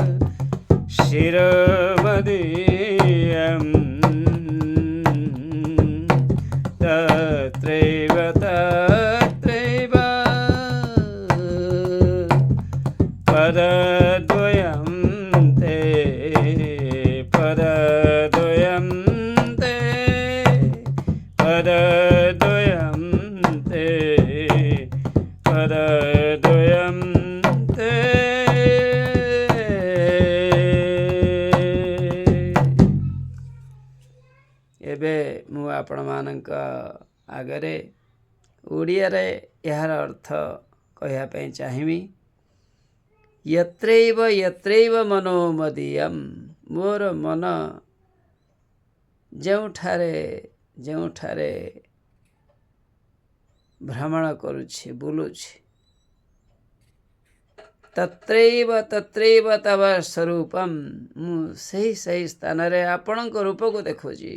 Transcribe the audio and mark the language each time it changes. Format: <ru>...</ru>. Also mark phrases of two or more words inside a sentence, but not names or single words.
<sa>शिरोमदेयम् तत्रैव तत्रैव पदद्वयं ते पदद्वयं ते पदद्वयं ते पदद्वयं ते</sa> <or>ଏବେ ମୁଁ ଆପଣମାନଙ୍କ ଆଗରେ ଓଡ଼ିଆରେ ଏହାର ଅର୍ଥ କହିବା ପାଇଁ ଚାହିଁବି।</or> <sa>यत्रैव यत्रैव मनोमदीयम्</sa> <or>ମୋର ମନ ଯେଉଁଠାରେ ଯେଉଁଠାରେ ଭ୍ରମଣ କରୁଛି ବୁଲୁଛି</or> <sa>ତତ୍ରୈବ ତତ୍ରୈବ ତବ ସ୍ୱରୂପମ୍</sa> <or>ମୁଁ ସେହି ସ୍ଥାନରେ ଆପଣଙ୍କ ରୂପକୁ ଦେଖୁଛି।</or>